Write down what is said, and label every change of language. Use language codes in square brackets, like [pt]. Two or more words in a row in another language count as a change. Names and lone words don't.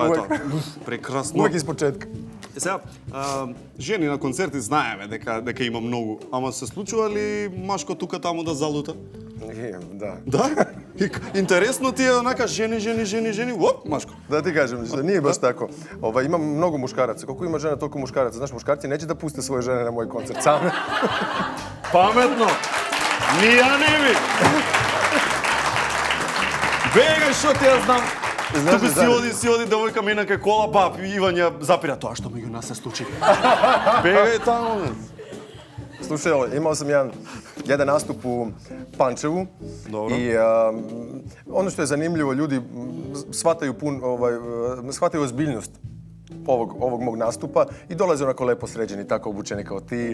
[mk] тоа е [sr] uvek. [mk] тоа. Прекрасно. Uvek испочетка. Сега, жени на концерти знаеме дека има многу, ама се случува ли машко тука таму да залута? Да. Да? Интересно ти е онака жени, оп, машко. Да ти кажем, да [sr] nije baš tako. Ima mnogo muškaraca. Koliko ima žena, toliko muškaraca. Znaš, muškarci neće da puste svoje žene na moj koncert same. Pametno. Ni ja ne bi. [mk] Бегај, што ти ја знам. Туку си оди девојка мина кај кола, па Иван ја запира тоа што меѓу нас се случи. Бегај таму. [sr] Slušaj, imao sam jedan nastup u Pančevu. Dobro. I ono što je zanimljivo, ljudi shvataju ozbiljnost ovog mog nastupa i dolaze onako lepo sređeni, tako obučeni kao ti.